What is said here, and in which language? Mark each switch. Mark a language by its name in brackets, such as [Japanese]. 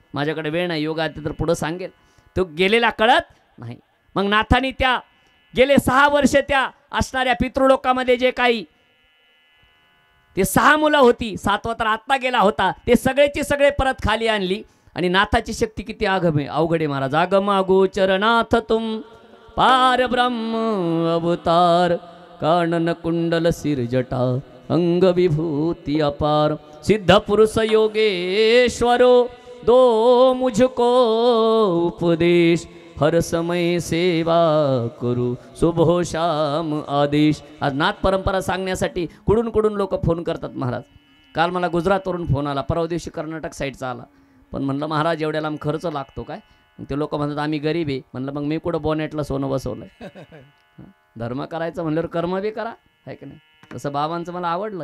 [Marathi] माझ्याकडे वेळ नाही, योगा तर पुढं सांगेल. तो गेलेला कळत नाही. मग नाथानी त्या गेले 6 वर्ष त्या असणाऱ्या पितृलोकामध्ये जे काही ते 6 मुलं होती, 7वा तर आत्ता गेला होता, ते सगळेची सगळे परत खाली आणली. आणि नाथाची शक्ती किती अवघड आहे महाराज. [Hindi] आगमागोचर नाथ तुम पार ब्रह्म अवतार, कानन कुंडल सिर जटा अंग विभूति अपार, सिद्ध पुरुष योगेश्वरो दो मुझको उपदेश, हर समय सेवा करू सुबह शाम आदेश. [Marathi] आज नाथ परंपरा सांगण्यासाठी कुडून कुडून लोक फोन करतात महाराज. काल मला गुजरातवरून फोन आला, परवा दिवशी कर्नाटक साईडचा आला. पण म्हणलं महाराज एवढ्या लांब खर्च लागतो काय? मग ते लोक म्हणतात आम्ही गरीब आहे. म्हणलं मग मी कुठं बॉनेटला सोनं बसवलंय. धर्म करायचं म्हणल्यावर कर्म बी करा, आहे की नाही? तसं बाबांचं मला आवडलं.